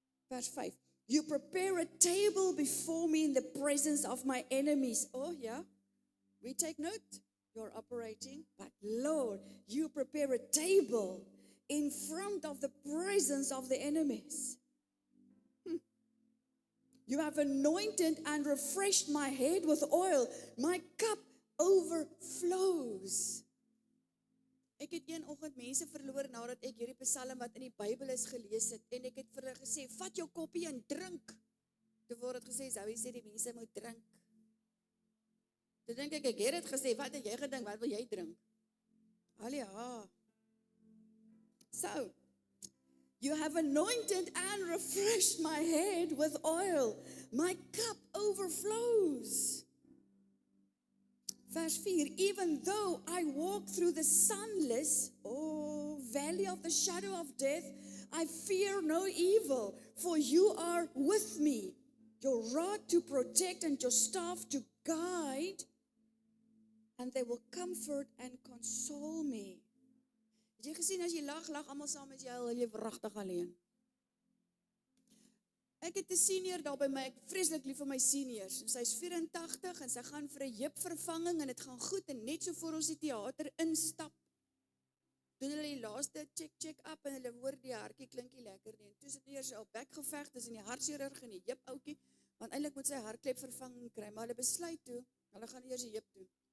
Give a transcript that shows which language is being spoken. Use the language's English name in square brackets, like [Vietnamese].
[English] Verse 5. You prepare a table before me in the presence of my enemies. Oh, yeah. We take note. You're operating. But Lord, you prepare a table in front of the presence of the enemies. You have anointed and refreshed my head with oil. My cup overflows. [Afrikaans] Ek het een oggend mense verloor nadat ek hierdie psalm wat in die Bybel is gelees het en ek het vir hulle gesê, vat jou koppie en drink. Toe word dit gesê, Zoe sê die mense moet drink. Toe dink ek het dit gesê, wat het jy gedink, wat wil jy drink? Halleluja. [English] So, you have anointed and refreshed my head with oil. My cup overflows. Verse 4, even though I walk through the sunless, valley of the shadow of death, I fear no evil, for you are with me. Your rod to protect and your staff to guide, and they will comfort and console me. [Afrikaans] Het jy gesien as jy lag almal saam met jou, jy wragtig alleen. Ek het 'n senior daar by my, ek vreeslik lief vir my seniors, en sy is 84 en sy gaan vir 'n heupvervanging en dit gaan goed en net so voor ons die teater instap, doen hulle die laaste check up en hulle hoor die hartjie klinkie lekker nie, en toe sit eers al bekgeveg tussen die hartchirurg en die heupoutjie, want eintlik moet sy hartklep vervanging kry, maar hulle besluit toe, hulle gaan eers die heup doen.